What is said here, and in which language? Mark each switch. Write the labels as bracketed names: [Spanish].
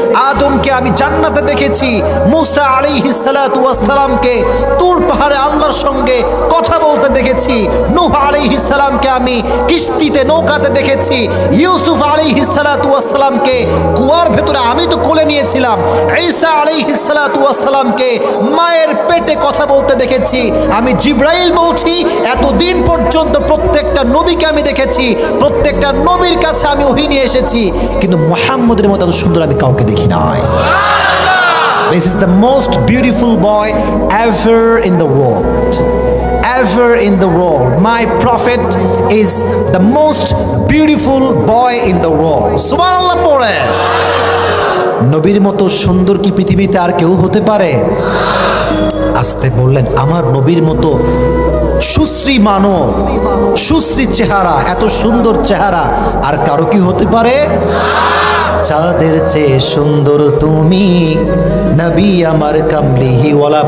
[Bangla] আদমকে আমি জান্নাতে দেখেছি, মুসা আলাইহিস সালাতু ওয়াস সালামকে তুর পাহাড়ে আল্লাহর সঙ্গে কথা বলতে দেখেছি, নূহ আলাইহিস সালামকে আমি কিস্তিতে নৌকাতে দেখেছি, ইউসুফ আলাইহিস সালাতু ওয়াস সালামকে কুয়ার ভেতরে আমি তো কোলে নিয়েছিলাম, ঈসা আলাইহিস সালাতু ওয়াস সালামকে মায়ের পেটে কথা বলতে দেখেছি। আমি জিবরাইল বলছি, এতদিন পর্যন্ত প্রত্যেকটা নবীকে আমি দেখেছি, প্রত্যেকটা নবীর কাছে আমি ওহী নিয়ে এসেছি, কিন্তু মুহাম্মদের মতো এত সুন্দর আমি কাউকে দেখি নাই। [English] This is the most beautiful boy ever in the world. Ever in the world. My prophet is the most beautiful boy in the world. [Bangla] সুবহানাল্লাহ পড়ে। নবীর মতো সুন্দর কি পৃথিবীতে আর কেউ হতে পারে? আস্তে বললেন, আমার নবীর মতো সুশ্রী মানব, সুশ্রী চেহারা, এত সুন্দর চেহারা আর কারো কি হতে পারে? চাঁদের চেয়ে সুন্দর তুমি, নবী আমার কামলিওয়ালা।